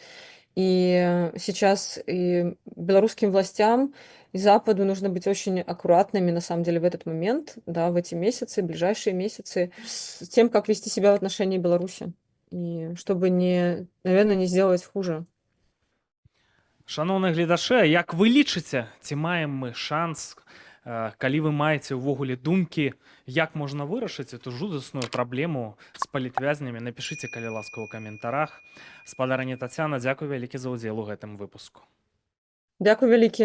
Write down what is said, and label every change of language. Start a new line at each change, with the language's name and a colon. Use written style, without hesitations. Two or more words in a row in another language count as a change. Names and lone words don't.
Russian: И сейчас и белорусским властям, и Западу нужно быть очень аккуратными, на самом деле, в этот момент, да, в эти месяцы, ближайшие месяцы, с тем, как вести себя в отношении Беларуси. И чтобы наверное, не сделать хуже.
Belarusian: Шаноўныя гледачы, а як вы лічыце, ці маем мы шанс, калі вы маеце ўвогуле думкі, як можна вырашыць эту жудасную праблему з палітвязнямі, напішыце, калі ласка, у каментарах. Спадарыня Тацяна, дзякуй вялікі за ўдзел у гэтым выпуску.